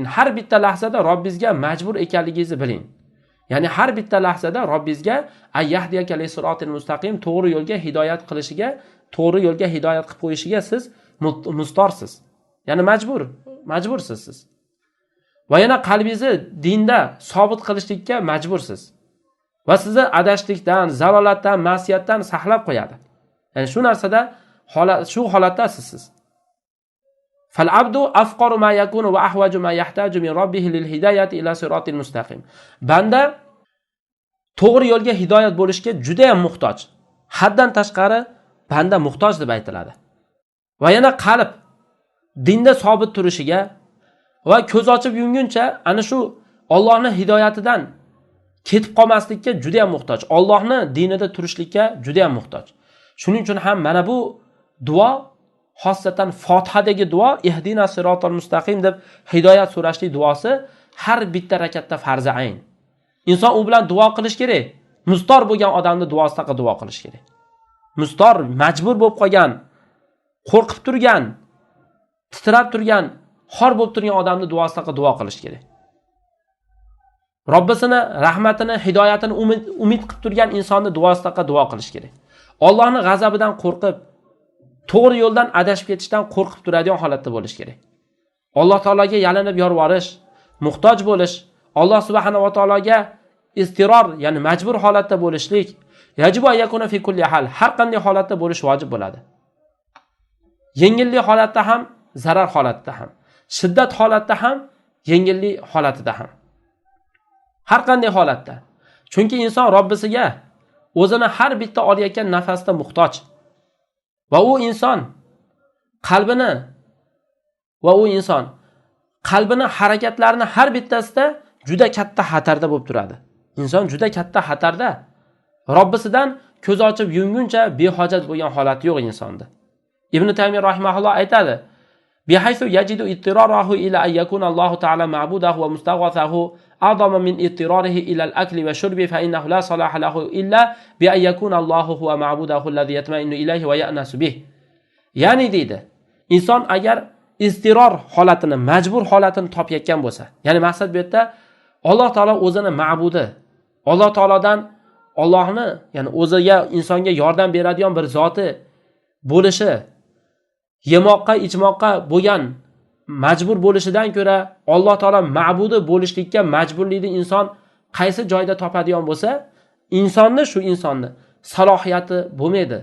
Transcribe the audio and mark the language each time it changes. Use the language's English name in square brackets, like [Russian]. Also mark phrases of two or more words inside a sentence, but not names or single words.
[Uzbek] Har bitta lahzada Robbingizga majbur ekanligingizni biling. Ya'ni har bitta lahzada Robbingizga [Arabic] أن يهديك للصراط المستقيم, [Uzbek] to'g'ri yo'lga hidoyat qilishiga, to'g'ri yo'lga hidoyat qilib qo'yishiga siz mustorsiz. Ya'ni majbursiz siz. Va yana qalbingizni dinda sobit qilishlikka majbursiz. Va sizni adashlikdan, zalolatdan, ma'siyatdan saqlab qo'yadi. Ya'ni shu narsada shu holatdasiz. [Arabic] فالعبد أفقر ما يكون وأحوج ما يحتاج من ربه للهداية إلى الصراط المستقيم. [Uzbek] Banda to'g'ri yo'lga hidoyat bo'lishga juda ham muhtoj. Haddan tashqari banda muhtoj deb aytiladi. Va yana qalb dinda sobit turishiga va ko'z ochib yumguncha ana shu Allohning hidoyatidan ketib qolmaslikka juda ham muhtoj. Allohning dinida turishlikka juda ham muhtoj. Shuning uchun ham mana bu duo, xosatan Fotihadagi duo, [Arabic] اهدنا الصراط المستقيم [Uzbek] deb hidoyat so'rashlik duosi har bitta rakatda farzi ayn. Inson u bilan duo qilish kerak. Mustor bo'lgan odamni duosiga duo qilish kerak. Mustor, majbur bo'lib qolgan, qo'rqib turgan, titrab turgan, xor bo'lib turgan odamni duosiga duo qilish kerak. Robbisini rahmatini, hidoyatini umid qilib turgan insonni duosiga duo qilish kerak. Allohning g'azabidan qo'rqib, to'g'ri yo'ldan adashib ketishdan qo'rqib turadigan holatda bo'lish kerak. Alloh taologa yalinib yorvarish, muhtoj bo'lish, Alloh subhanahu va taologa istiror, ya'ni majbur holatda bo'lishlik, [Arabic] يجب يكون في كل حال, [Uzbek] har qanday holatda bo'lish vojib bo'ladi. Yengillik holatda ham, zarar holatda ham, shiddat holatda ham, yengillik holatida ham. Har qanday holatda. Chunki inson Robbisiga o'zini har bitta olayotgan nafasda muhtoj. Va u inson qalbini harakatlarini har bittasida juda katta xatarda bo'lib turadi. Inson juda katta xatarda. Robbisidan ko'z ochib yumguncha behojat bo'lgan holati yo'q insonda. [Arabic] Ibn Taymiy [Uzbek] rahimahulloh aytadi: [Arabic] "بحيث يجد اضطراره إلى أن يكون الله تعالى معبوده ومستغاثه أعظم من اضطراره إلى الأكل والشرب فإنه لا صلاح له إلا بأن يكون الله هو معبوده الذي يطمئن إليه ويأنس به." [Uzbek] Ya'ni deydi, inson agar istiror holatini, majbur holatini topayotgan bo'lsa, ya'ni maqsad bu yerda Alloh taolo o'zini ma'budi, Alloh taolodan Allohni, ya'ni o'ziga insonga yordam beradigan bir zoti bo'lishi, yemoqqa, ichmoqqa bo'lgan majbur bo'lishidan ko'ra Alloh taolo ma'budi bo'lishlikka majburlikni inson qaysi joyda topadigan bo'lsa, shu insonni salohiyati bo'lmaydi.